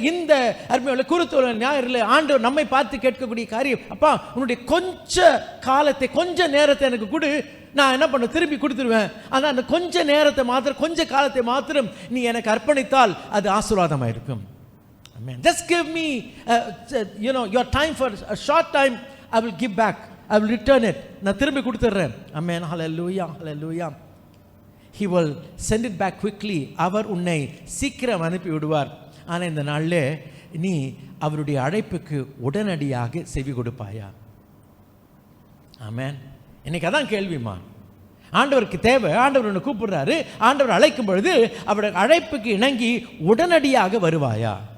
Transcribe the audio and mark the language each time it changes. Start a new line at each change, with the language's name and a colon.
Tamil: இந்த அருமையாக குருத்தோல ஞாயிறில் ஆண்டவர் நம்மை பார்த்து கேட்கக்கூடிய காரியம், அப்பா உன்னுடைய கொஞ்ச காலத்தை, கொஞ்ச நேரத்தை எனக்கு கொடு, நான் என்ன பண்ண திருப்பி கொடுத்துருவேன். ஆனால் அந்த கொஞ்ச நேரத்தை மாத்திரம், கொஞ்ச காலத்தை மாத்திரம் நீ எனக்கு அர்ப்பணித்தால் அது ஆசீர்வாதமாக இருக்கும்.
English: Amen. Just give me your time for a short time. I will give back. I will return it.
Tamil: நான் திரும்பி கொடுத்துறேன்.
English: Amen. Hallelujah. Hallelujah. He will send it back quickly.
Tamil: அவர் உன்னை சீக்கிரம் அனுப்பி விடுவார். ஆனால் இந்த நாளில் நீ அவருடைய அழைப்புக்கு உடனடியாக செவி கொடுப்பாயா? ஆமென். இன்னைக்கு அதான் கேள்விமா. ஆண்டவருக்கு தேவை, ஆண்டவர் உன்னை கூப்பிடுறாரு, ஆண்டவர் அழைக்கும் பொழுது அவருடைய அழைப்புக்கு இணங்கி உடனடியாக வருவாயா?